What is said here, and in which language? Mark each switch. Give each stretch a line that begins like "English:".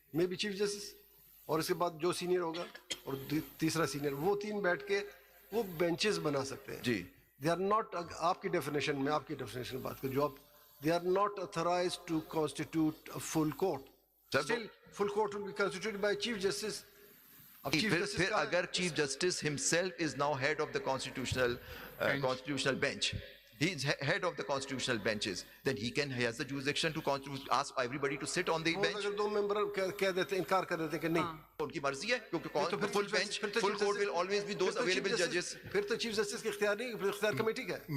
Urdu: میں بھی chief justice اور اس کے بعد جو سینئر ہوگا اور تیسرا سینئر وہ 3 بیٹھ کے وہ بینچز بنا سکتے ہیں جی
English: They are not آپ کی definition میں آپ کی ڈیفینیشن بات کروں جو آپ they are not authorized to constitute a full court Still, full court will be constituted by Chief Justice. پھر اگر chief justice himself is now head of the constitutional bench. He is head of the constitutional benches. Then he has the jurisdiction to ask everybody to sit on the bench.
Urdu: اگر 2 ممبر کہہ دیتے انکار کر دیتے کہ نہیں
English: ان کی مرضی ہے کیونکہ full bench full court will always be those available judges.
Urdu: پھر تو چیف جسٹس کے اختیار نہیں پھر اختیار کمیٹی کا ہے